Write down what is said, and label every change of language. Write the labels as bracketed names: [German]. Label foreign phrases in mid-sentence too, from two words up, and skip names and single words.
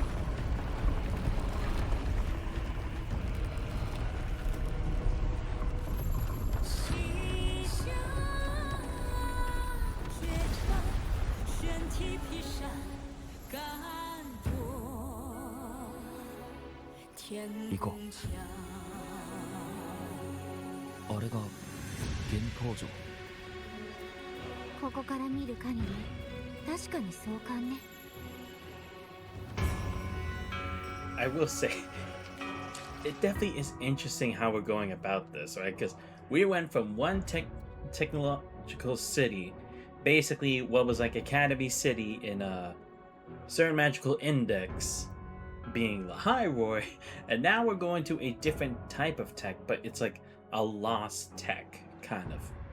[Chinese] 西下铁船，悬梯劈山，干夺天宫墙。 [Japanese] あれが玄宝城。ここから見る限り確かに壮観ね。 [English] I will say, it definitely is interesting how we're going about this, right? Because we went from one technological city, basically what was like Academy City in a certain magical index, being Lahai-Roi, and now we're going to a different type of tech, but it's like a lost tech, kind of.